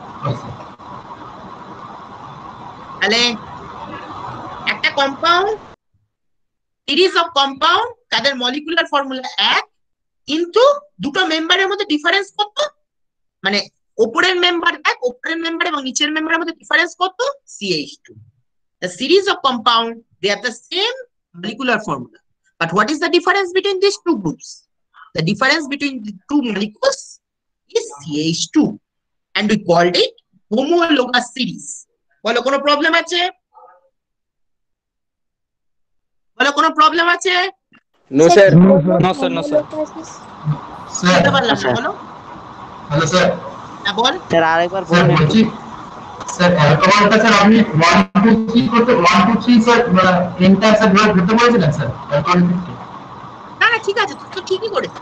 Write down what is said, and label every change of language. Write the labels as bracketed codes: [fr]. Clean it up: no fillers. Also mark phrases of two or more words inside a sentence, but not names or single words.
[bn] তাহলে একটা কম্পাউন্ড, [en] series of compound, [bn] তাদের [en] molecular formula [bn] এক, কিন্তু দুটো মেম্বারের মধ্যে ডিফারেন্স কত? মানে উপরের মেম্বার এক, উপরের মেম্বার এবং নিচের মেম্বারের মধ্যে ডিফারেন্স কত? CH2. [en] The series of compound, they have the same molecular formula, but what is the difference between these two groups? The difference between the two molecules is CH2, and we called it homologous series. [bn] বলো, কোনো প্রবলেম আছে? বলো, কোনো প্রবলেম আছে? [en] no sir. No, sir. No, sir. [bn] বুঝতে পারলাম না, বলো। হ্যালো স্যার। হ্যাঁ বল। স্যার আরেকবার স্যার বলুন। বলছি স্যার অ্যালকোহলটা স্যার আপনি 1 2 3 করতে 1 2 3 স্যার তিনটা স্যার ধরতে বলেছিলেন স্যার অ্যালকোহল ক্ষেত্রে? না না, ঠিক আছে, তো ঠিকই করেছিস।